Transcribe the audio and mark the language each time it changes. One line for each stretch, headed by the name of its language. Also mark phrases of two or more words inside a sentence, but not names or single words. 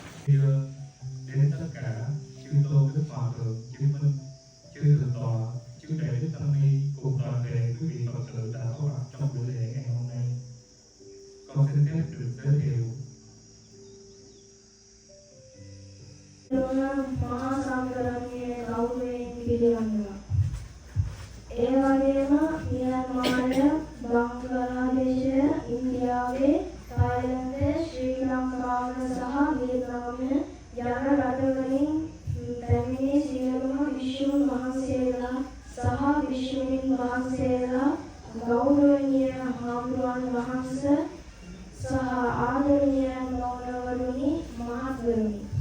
Vietnamese: Here đến tất cả chư tôn đức hòa thượng, chư minh, chư thượng tọa, chư đệ đức tăng ni cùng toàn thể quý vị Phật tử đã có mặt trong buổi lễ ngày hôm nay. Con xin phép được giới thiệu.
Sinhala: මහාසංඝරත්නයේ ගෞරවයෙන් පිළිගන්නවා. ඒ වගේම මියන්මාරය, බංග්ලාදේශය, ඉන්දියාවේ, තායිලන්තය, ශ්‍රී ලංකාව සහ වියට්නාමය යන රටවලින් පැමිණි සියලුම විශ්වුන් වහන්සේලා සහ විශ්වුන් වහන්සේලා ගෞරවනීය හාමුදුරුවන් වහන්සේ සහ ආදරණීය මෞනවරුනි මහත්වරුනි.